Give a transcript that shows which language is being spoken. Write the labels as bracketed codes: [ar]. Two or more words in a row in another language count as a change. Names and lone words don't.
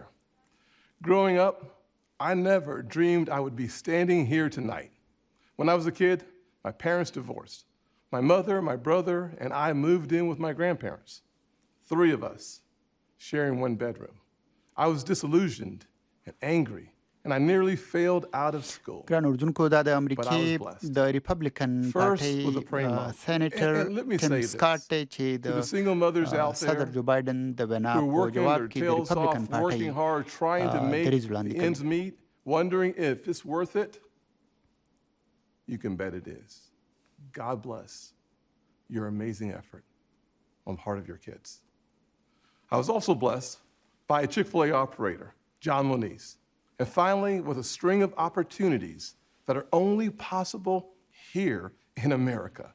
[en] Growing up, I never dreamed I would be standing here tonight. When I was a kid, my parents divorced. My mother, my brother, and I moved in with my grandparents. 3 of us sharing one bedroom. I was disillusioned and angry, and I nearly failed out of school. [ps] ګران اردوونکو دا د امریکای د ریپبلیکن پارټي سېنیټر ټیم سکاټ چې د صدر جو بایدن د وینا په جواب کې د ریپبلیکن پارټي دریځ وړاندې [en] ends meet, wondering if it's worth it. You can bet it is. God bless your amazing effort on the part of your kids. I was also blessed by a Chick-fil-A operator, John Lonise, and finally with a string of opportunities that are only possible here in America.